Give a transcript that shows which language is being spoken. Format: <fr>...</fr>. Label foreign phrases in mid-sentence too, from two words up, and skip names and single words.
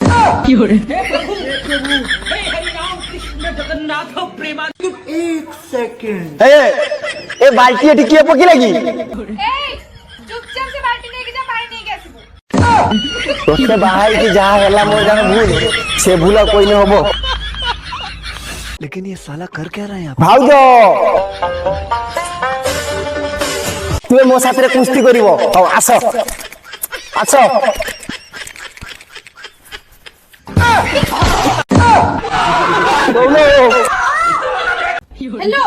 <or>ଏ ବାଲ୍ଟି ଏଠି କିଏ ପକେଇଲା କି? ଚୁପଚାପ ସେ ବାଲ୍ଟି ନେଇକି ଯା, ପାଣି ନେଇକି ଆସିବୁ। ତୋତେ ବାହା ହେଇକି ଯାହା ହେଲା ମୋର ଜାଣ ଭୁଲ, ସେ ଭୁଲ ଆଉ କହିଲେ ହବ?</or> <hi>लेकिन ये साला कर क्या रहा है यहाँ</hi> <or>ଭାଉଜ ତୁମେ ମୋ ସାଥିରେ କୁସ୍ତି କରିବ। ହଉ ଆସ ଆସ। ହ୍ୟାଲୋ</or>